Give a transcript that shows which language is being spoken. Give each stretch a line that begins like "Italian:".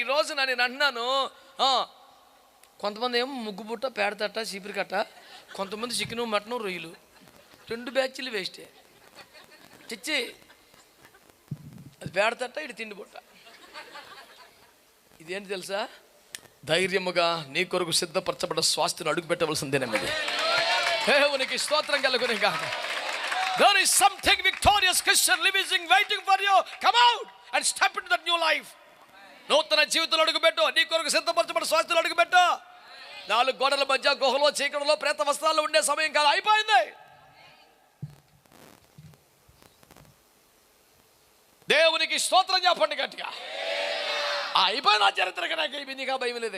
Telugu: ఈ రోజు నేను అంటున్నాను, కొంతమంది ఏమో ముగ్గు బుట్ట, పేడతట్ట, చీపిరి కట్ట, కొంతమంది చికెను, మటను, రొయ్యలు. 2 బ్యాచ్లు వేస్టే. చిచ్చి, అది పేడతట్ట, ఇది తిండి బుట్ట. ఇదేంటి తెలుసా? ధైర్యముగా నీ కొరకు సిద్ధపరచబడ్డ స్వాస్థ్యం అడుగు పెట్టవలసిందేనది. దేవునికి స్తోత్రం కలుగును గాక.
English: There is something victorious Christian living waiting for you. Come out and step into that new life.
Telugu: నూతన జీవితంలో అడుగుపెట్టు. నీ కొరకు సిద్ధపరచబడ్డ స్వాస్థ్యం అడుగుపెట్టు. 4 గోడల మధ్య గుహలో, చీకటిలో, ప్రేత వస్త్రాల్లో ఉండే సమయం కాదు, అయిపోయింది. దేవునికి స్తోత్రం చెప్పండి గట్టిగా. అయిపోయిన చరిత్ర నాకు నీకా భయం లేదు.